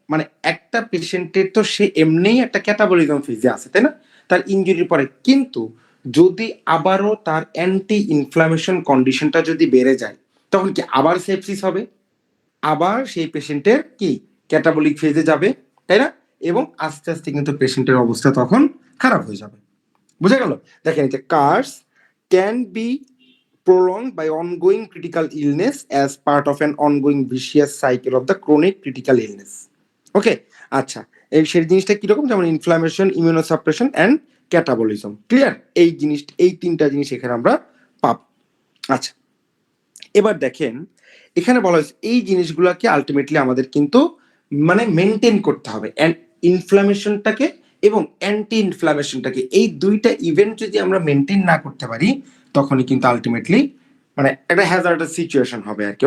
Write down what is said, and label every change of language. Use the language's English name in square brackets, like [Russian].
[Bangla] মানে একটা পেশেন্টের তো সে এমনিই একটা ক্যাটাবলিজম ফেজে আছে, তাই না, তার ইনজুরির পরে, কিন্তু যদি আবারও তার অ্যান্টি ইনফ্লামেশন কন্ডিশনটা যদি বেড়ে যায় তখন কি আবার সেপসিস হবে, আবার সেই পেশেন্টের কি ক্যাটাবলিক ফেজে যাবে, তাই না? এবং আস্তে আস্তে কিন্তু পেশেন্টের অবস্থা তখন খারাপ হয়ে যাবে। বুঝা গেল? দেখেন যে [English] CARS can be prolonged by ongoing critical illness as part of an ongoing vicious cycle of the chronic critical illness. [Bangla] ওকে, আচ্ছা, এই সেই জিনিসটা কিরকম? যেমন ইনফ্লামেশন, ইমিউনোসাপ্রেশন অ্যান্ড ক্যাটাবলিজম। ক্লিয়ার? এই জিনিস, এই তিনটা জিনিস এখানে আমরা আচ্ছা, এবার দেখেন এখানে বলা হয়েছে এই জিনিসগুলোকে আলটিমেটলি আমাদের কিন্তু মানে মেনটেন করতে হবে, ইনফ্লামেশনটাকে এবং অ্যান্টি ইনফ্লামেশনটাকে, এই দুইটা ইভেন্ট যদি আমরা মেনটেন না করতে পারি তখনই কিন্তু আলটিমেটলি মানে একটা হ্যাজার্ডাস সিচুয়েশন হবে আর কি।